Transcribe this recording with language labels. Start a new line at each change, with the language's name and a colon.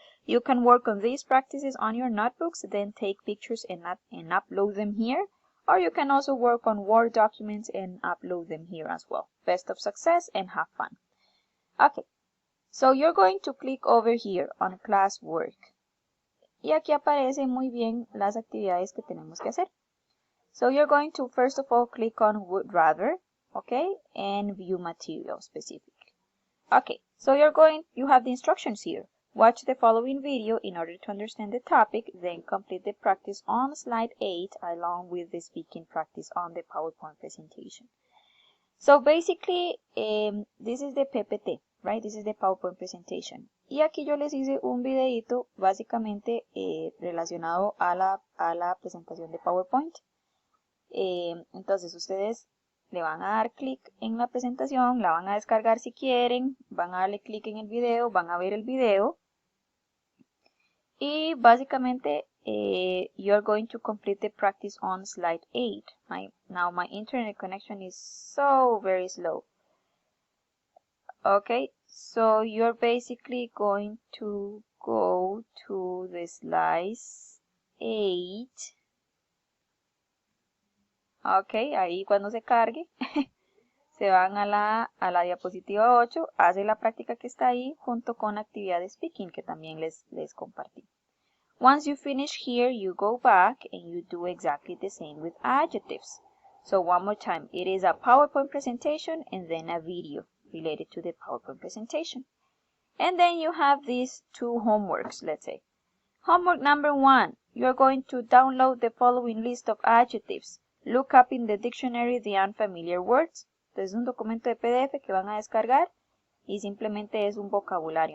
English: You can work on these practices on your notebooks, then take pictures and upload them here. Or you can also work on Word documents and upload them here as well. Best of success and have fun. Okay, so you're going to click over here on Classwork.
Spanish: Y aquí aparecen muy bien las actividades que tenemos que hacer.
English: So you're going to first of all click on Would Rather, okay, and View Material Specific. Okay, so you have the instructions here. Watch the following video in order to understand the topic, then complete the practice on slide 8 along with the speaking practice on the PowerPoint presentation. So basically, this is the PPT, right? This is the PowerPoint presentation.
Spanish: Y aquí yo les hice un videito básicamente relacionado a la presentación de PowerPoint. Entonces ustedes le van a dar clic en la presentación, la van a descargar si quieren, van a darle clic en el video, van a ver el video. Y básicamente,
English: you're going to complete the practice on slide 8. Now my internet connection is so very slow. Okay, so you're basically going to go to the slide 8.
Spanish: Ok, ahí cuando se cargue, se van a la diapositiva 8, hace la práctica que está ahí junto con la actividad de speaking que también les compartí.
English: Once you finish here, you go back and you do exactly the same with adjectives. So one more time, it is a PowerPoint presentation and then a video related to the PowerPoint presentation. And then you have these two homeworks, let's say. Homework number 1, you're going to download the following list of adjectives. Look up in the dictionary the unfamiliar words.
Spanish: Entonces es un documento de PDF que van a descargar y simplemente es un vocabulario.